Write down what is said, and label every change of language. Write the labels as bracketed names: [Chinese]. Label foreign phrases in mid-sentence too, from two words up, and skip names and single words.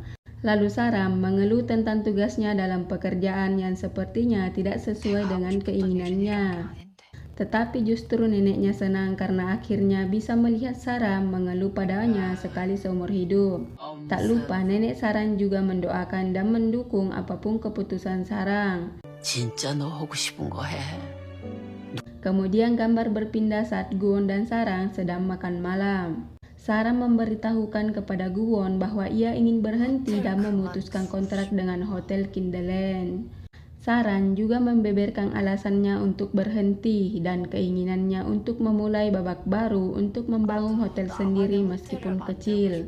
[Indonesian] Lalu Sarang mengeluh tentang tugasnya dalam pekerjaan yang sepertinya tidak sesuai dengan keinginannya. Tetapi justru neneknya senang karena akhirnya bisa melihat Sarang mengeluh padanya sekali seumur hidup. Tak lupa nenek Sarang juga mendoakan dan mendukung apapun keputusan Sarang. [Korean] 진짜 너 하고 싶은 거 해. [Indonesian] Kemudian gambar berpindah saat Guwon dan Sarang sedang makan malam. Sarang memberitahukan kepada Guwon bahwa ia ingin berhenti dan memutuskan kontrak dengan Hotel Kinderland. Sarang juga membeberkan alasannya untuk berhenti dan keinginannya untuk memulai babak baru untuk membangun hotel sendiri meskipun kecil.